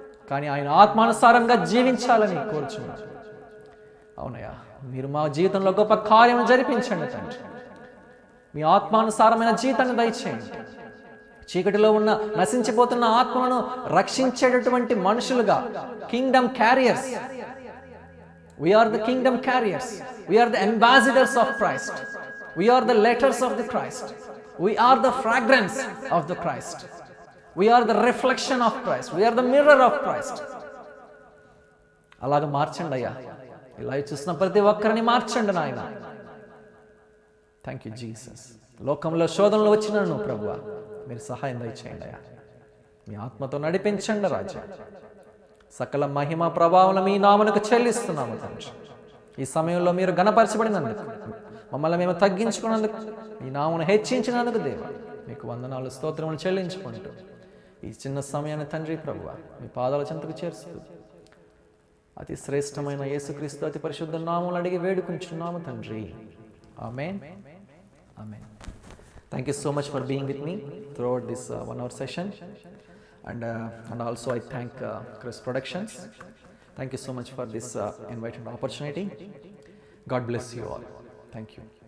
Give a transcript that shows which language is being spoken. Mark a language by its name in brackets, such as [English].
[Telugu] కానీ ఆయన ఆత్మానుసారంగా జీవించాలని కోరుచున్నాడు. అవునయ్యా, మీరు మా జీవితంలో గొప్ప కార్యం జరిపించండి తండ్రి. మీ ఆత్మానుసారమైన జీవితాన్ని దయచేయండి. చీకటిలో ఉన్న నశించిపోతున్న ఆత్మలను రక్షించేటటువంటి మనుషులుగా, [English] Kingdom carriers. We are the kingdom carriers. We are the ambassadors of Christ. We are the letters of the Christ. We are the fragrance of the Christ. We are the reflection of Christ. We are the mirror of Christ. [Telugu] అలాగా మార్చండి అయ్యా. ఇలా చూసిన ప్రతి ఒక్కరిని మార్చండి నాయన. [English] Thank you Jesus. [Telugu] లోకంలో శోధనలు వచ్చినాను ప్రభువా, మీరు సహాయం దయచేయండి అయ్యా. మీ ఆత్మతో నడిపించండి రాజా. సకల మహిమ ప్రభావం మీ నామమునకు చెల్లిస్తున్నాము తండ్రి. ఈ సమయంలో మీరు ఘనపరచబడినందుకు, మమ్మల్ని మేము తగ్గించుకున్నందుకు, మీ నామమును హెచ్చించినందుకు దేవా మీకు వందనాలు స్తోత్రములు చెల్లించుకుంటూ ఈ చిన్న సమయాన్ని తండ్రి ప్రభువా మీ పాదాల చెంతకు చేరుస్తూ అతి శ్రేష్టమైన యేసుక్రీస్తు అతి పరిశుద్ధ నామములు అడిగి వేడుకుంటున్నాము తండ్రి. ఆమేన్. ఆమేన్. [English] Thank you so much for being with me throughout this 1 hour session. And also I thank Chris Productions. Thank you so much for this invited opportunity. God bless you all. Thank you.